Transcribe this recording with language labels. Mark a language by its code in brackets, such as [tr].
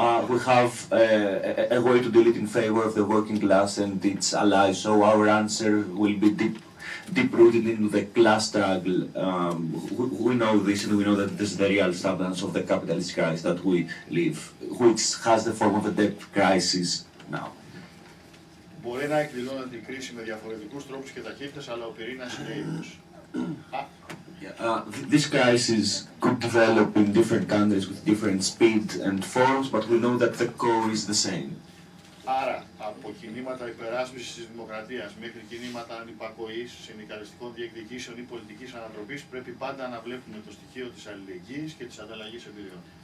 [en] We have a way to deal it in favor of the working class and its allies. So our answer will be deep-rooted into the class struggle. We know this, and we know that this is the real substance of the capitalist crisis that we live, which has the form of a debt crisis now. [el] Μπορεί να εκδηλώνεται η κρίση με διαφορετικούς τρόπους και ταχύτητες, αλλά ο πυρήνας είναι ίδιος. [en] This crisis could develop in different countries with different speed and forms, but we know that the core is the same. [el] Άρα, από κινήματα υπεράσπισης της δημοκρατίας μέχρι κινήματα ανυπακοής, συνδικαλιστικών διεκδικήσεων ή πολιτικής ανατροπής, πρέπει πάντα να βλέπουμε το στοιχείο της αλληλεγγύης και της ανταλλαγής εμπειριών.